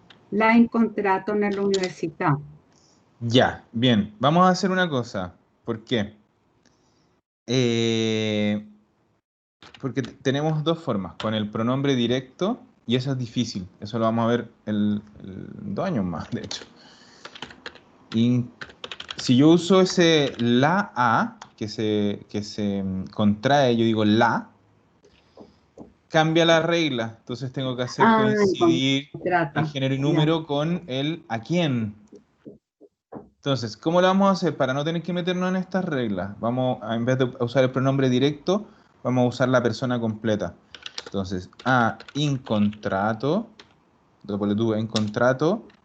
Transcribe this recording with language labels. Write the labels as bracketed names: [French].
[Italian] l'ha incontrato nell'università. [Spanish] Ya, bien. Vamos a hacer una cosa. ¿Por qué? Eh, Porque tenemos dos formas, con el pronombre directo, y eso es difícil. Eso lo vamos a ver en 2 años más, de hecho. Y si yo uso ese la a, que se contrae, yo digo la, cambia la regla. Entonces tengo que hacer Ah, coincidir el [Italian] incontrato. [Spanish] género y Ya. número con el a quién. Entonces, ¿cómo lo vamos a hacer para no tener que meternos en estas reglas? Vamos, en vez de usar el pronombre directo, vamos a usar la persona completa. [Italian] Entonces, ha incontrato, dopo le due, incontrato